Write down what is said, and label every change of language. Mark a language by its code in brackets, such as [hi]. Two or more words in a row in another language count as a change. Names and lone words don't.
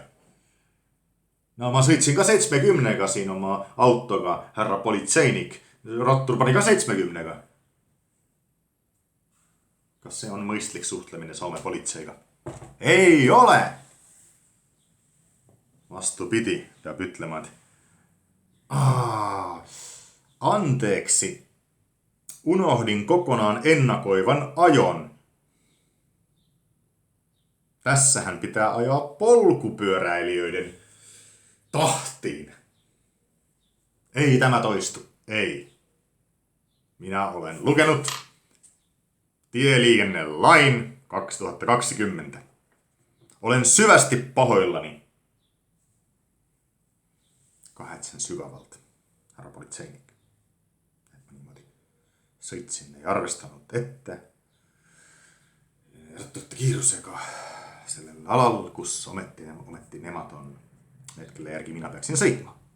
[et] No ma sõitsin ka 70-ga siin oma autoga, härra politseinik. Rattur pani ka 70-ga. Kas see on mõistlik suhtlemine Soome politseiga? Ei ole! Vastupidi, peab ütlema, et [fi] anteeksi, unohdin kokonaan ennakoivan ajon. Tässähän pitää ajaa polkupyöräilijöiden tahtiin. Ei tämä toistu, ei. Minä olen lukenut tieliikennelain 2020. Olen syvästi pahoillani. [et] Kahetsen syvävalta, härra politseinik. Et ma niimoodi sõitsin, ei arvestanud ette. Ratturite kiirusega sellel alal, kus ometi nemad on need, kelle järgi mina peaksin sõitma.